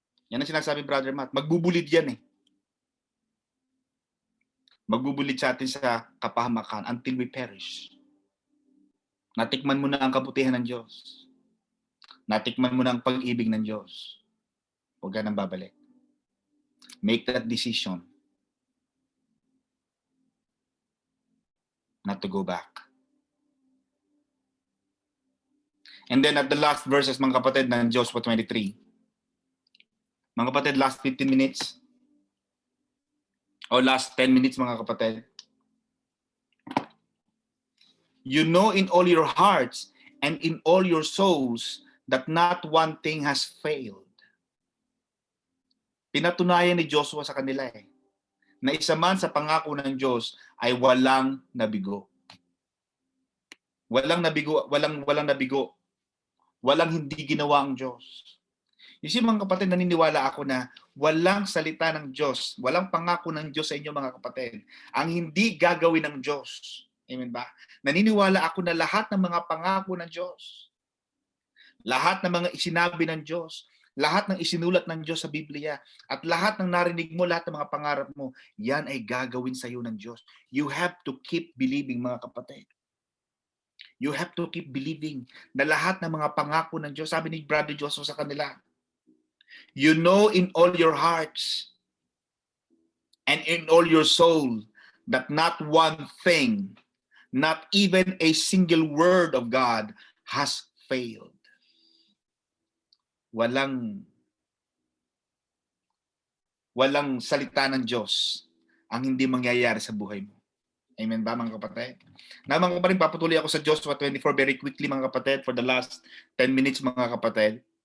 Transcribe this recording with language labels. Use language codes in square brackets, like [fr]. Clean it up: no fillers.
[tl] Yan ang sinasabi, Brother Matt. Magbubulid yan Magbubulid sa atin sa kapahamakan [en] until we perish. [tl] Natikman mo na ang kabutihan ng Diyos. Natikman mo na ang pag-ibig ng Diyos. Huwag ka nang babalik. [en] Make that decision not to go back. And then at the last verses, [tl] mga kapatid, ng [en] Joshua 23. [tl] Mga kapatid, [en] last 15 minutes. [tl] O [en] last 10 minutes, [tl] mga kapatid. [en] You know in all your hearts and in all your souls that not one thing has failed. [tl] Pinatunayan ni Joshua sa kanila na isa man sa pangako ng Diyos ay walang nabigo. Walang nabigo, walang nabigo. Walang hindi ginawa ang Diyos. [en] You see, [tl] mga kapatid, naniniwala ako na walang salita ng Diyos, walang pangako ng Diyos sa inyo, mga kapatid, ang hindi gagawin ng Diyos. Amen ba? Naniniwala ako na lahat ng mga pangako ng Diyos, lahat ng mga isinabi ng Diyos, lahat ng isinulat ng Diyos sa Biblia, at lahat ng narinig mo, lahat ng mga pangarap mo, yan ay gagawin sa iyo ng Diyos. [en] You have to keep believing, [tl] mga kapatid. [en] You have to keep believing [tl] na lahat ng mga pangako ng Diyos, sabi ni Brother Joseph sa kanila, [en] you know in all your hearts and in all your soul, that not one thing, not even a single word of God has failed. [tl] Walang salita ng Diyos ang hindi mangyayari sa buhay mo. Amen ba, mga kapatid? Na mga kapatid, papatuloy ako sa Joshua 24 [en] very quickly, [tl] mga kapatid, [en] for the last 10 minutes, [tl] mga kapatid.